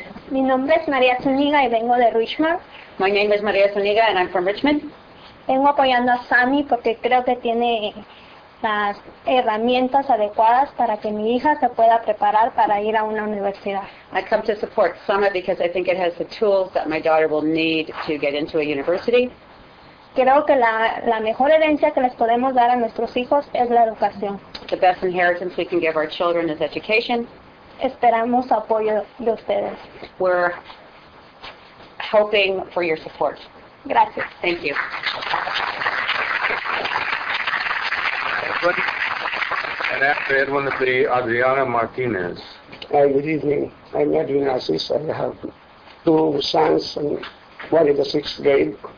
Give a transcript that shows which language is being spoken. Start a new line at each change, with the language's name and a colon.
Spanish: Mi nombre es María Zúñiga y vengo de Richmond.
English: My name is Maria Zuniga, and I'm from Richmond.
Spanish: Vengo apoyando a Sammy porque creo que tiene las herramientas adecuadas para que mi hija se pueda preparar para ir a una universidad.
English: I come to support Summit because I think it has the tools that my daughter will need to get into a university.
Spanish: Creo que la mejor herencia que les podemos dar a nuestros hijos es la educación.
English: The best inheritance we can give our children is education.
Spanish: Esperamos apoyo de ustedes.
English: We're hoping for your support.
Spanish: Gracias.
English: Thank you. Edwin, and after Edwin, it'll be Adriana Martinez. Hi, good evening. I'm Edwin Asis. I have two sons and one in the 6th grade.